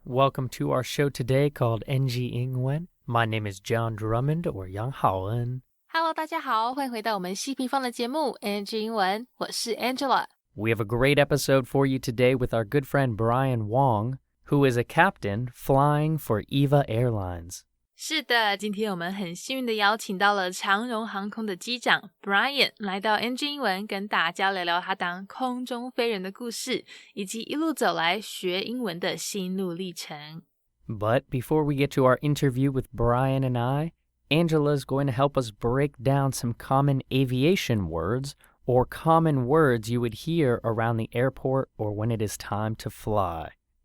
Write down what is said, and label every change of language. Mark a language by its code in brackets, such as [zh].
[en] Welcome to our show today called NG 英文. My name is John Drummond, or 杨浩恩. [zh] Hello, 大家好，欢迎回到我们西平方的节目 NG 英文，我是 Angela。We [en] have a great episode for you today with our good friend Bryan Wang, who is a captain flying for EVA Airlines. [zh] 是的，今天我们很幸运的邀请到了长荣航空的机长 Bryan 来到 NG 英文，跟大家聊聊他当空中飞人的故事，以及一路走来学英文的心路历程。 [en] But before we get to our interview with Bryan and I, Angela is going to help us break down some common aviation words or common words you would hear around the airport or when it is time to fly.Yeah.